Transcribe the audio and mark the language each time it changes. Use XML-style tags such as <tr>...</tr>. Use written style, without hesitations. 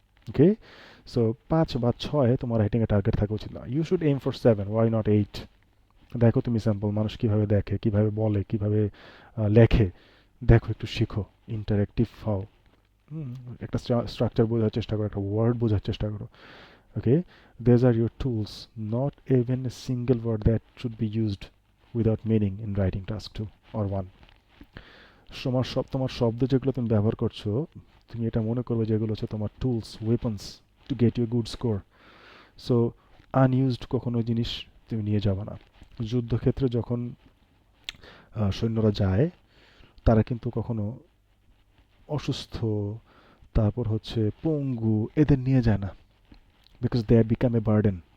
<bn>ওকে, so 5 বা 6 তোমার রাইটিংয়ে target থাকা উচিত না।</bn> <en>You should aim for 7, why not 8?</en> <bn>দেখো তুমি স্যাম্পল মানুষ কিভাবে দেখে, কিভাবে বলে, কিভাবে লেখে, দেখো একটু শিখো, ইন্টারেক্টিভ হও। হুম, একটা স্ট্রাকচার বোঝার চেষ্টা করো, একটা ওয়ার্ড বোঝার চেষ্টা করো।</bn> <en>Okay, these are your tools, not even a single word that should be used without meaning in writing task 2 or 1.</en> <bn>তোমার শব্দ যেগুলো তুমি ব্যবহার করছো, তুমি এটা মনে করবে যেগুলো হচ্ছে তোমার tools, weapons</bn> <en>To get you good score.</en> <bn>So unused কখনো জিনিস তুমি নিয়ে যাবে না। যুদ্ধক্ষেত্রে যখন সৈন্যরা যায়, তারা কিন্তু কখনো অসুস্থ, তারপর হচ্ছে পঙ্গু, এদের নিয়ে যায় না,</bn> <en>Because they become a burden.</en>